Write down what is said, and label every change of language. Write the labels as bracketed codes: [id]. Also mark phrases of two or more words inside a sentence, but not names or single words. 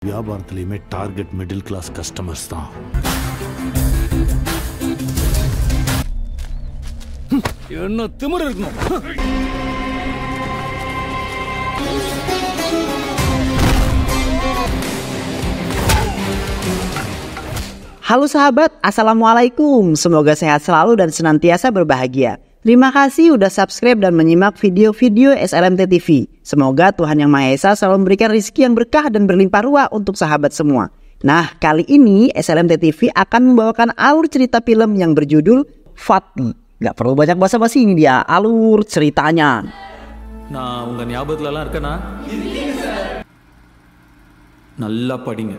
[ta] வியாபாரத்திலையுமே [en] target middle class customers [ta] தான். என்ன திமிரு இருக்கணும். [id] Halo sahabat, Assalamualaikum. Semoga sehat selalu dan senantiasa berbahagia. Terima kasih udah subscribe dan menyimak video-video SLMT TV. Semoga Tuhan Yang Maha Esa selalu memberikan rezeki yang berkah dan berlimpah ruah untuk sahabat semua. Nah, kali ini SLMT TV akan membawakan alur cerita film yang berjudul Fatih. Gak perlu banyak basa-basi, ini dia alur ceritanya. [ta] நான் உங்க ஞாபகத்துலலாம் இருக்கேனா? நல்லா படிங்க.